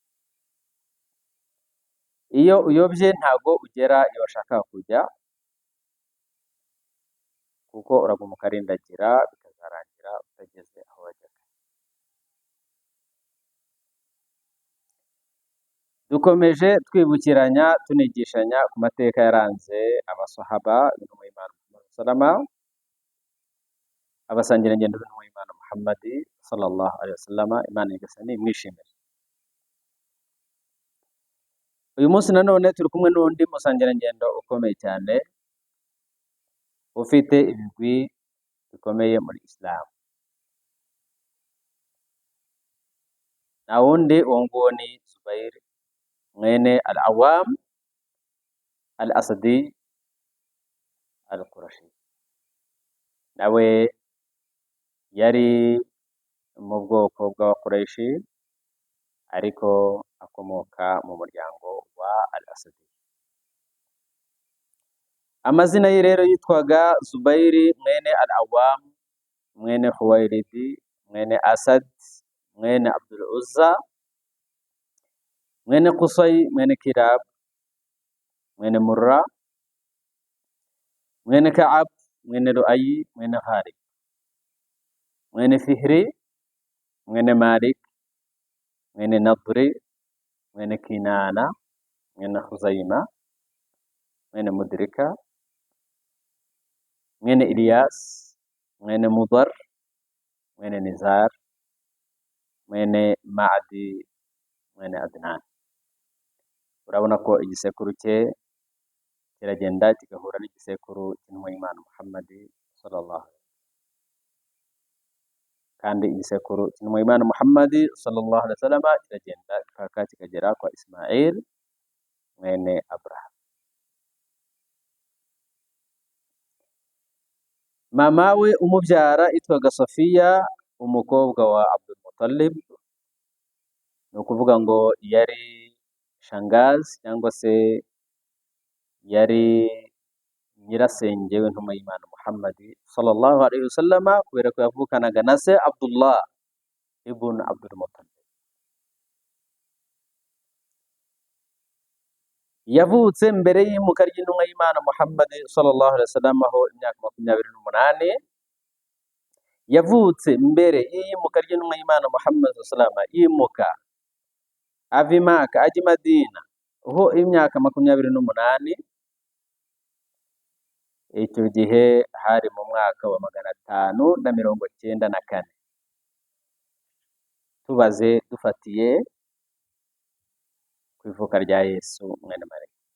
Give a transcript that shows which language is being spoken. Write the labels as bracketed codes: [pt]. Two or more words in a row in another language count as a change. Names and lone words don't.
[rw] Iyo uyobye ntago ugera iyo washakaga kujya, kuko uraguma ukarindagira bikazarangira utageze aho wajyaga. Dukomeje twibukiranya tunigishanya ku mateka yaranze abasahaba b'intumwa y'Imana Muhammad sallama, abasangirangendo b'intumwa y'Imana Muhammad [ar] صلى الله عليه وسلم. [rw] Imana nyagasani mwishimire. Uyu munsi nanone turi kumwe n'undi musangirangendo ukomeye cyane ufite ibigwi bikomeye muri Islam. Na wundi uwo nguwo ni Zubair mwene al-Awam al-Asadi al-Qurashi. Nawe yari mu bwoko bw'Abakureshi ariko akomoka mu muryango wa al-Asadi. Amazina ye rero yitwaga Zubairi mwene al-Awam mwene Huwairidi mwene Asad mwene Abdul Uzza mwene Qusay mwene Kilab mwene Murra mwene Ka'ab mwene Lu'ay mwene Ghalib mwene Fihri mwene Malik mwene Nadri mwene Kinana mwene Khuzaima mwene Mudrika mwene Ilyas mwene Mudar mwene Nizar mwene Ma'di mwene Adnan. Urabona ko igisekuru cye kiragenda kigahura n'igisekuru cy'intumwa y'Imana Muhammad [ar] صلى الله عليه وسلم, [rw] kandi igisekuru cy'intumwa y'Imana Muhammad [ar] صلى الله عليه وسلم [rw] kiragenda kikagera kwa Ismail mwene Abraham. mama we umubyara yitwaga Safiya umukobwa wa Abdul Muttalib, ni ukuvuga ngo yari shangazi cyangwa se yari nyirasenge w'intumwa y'Imana Muhammad [ar] صلى الله عليه وسلم, [rw] kubera ko yavukanaga na se Abdullah ibn Abdul Muttalib. Yavutse mbere y'imuka ry'intumwa y'Imana Muhammad [ar] صلى الله عليه وسلم [rw] aho imyaka 28. Yavutse mbere y'imuka ry'intumwa y'Imana Muhammad [ar] صلى الله عليه وسلم [rw] yimuka ava i Maka ajya i Madina ho imyaka 28. Icyo gihe hari mu mwaka wa 594, tubaze dufatiye ku ivuka rya Yesu mwene Mariya.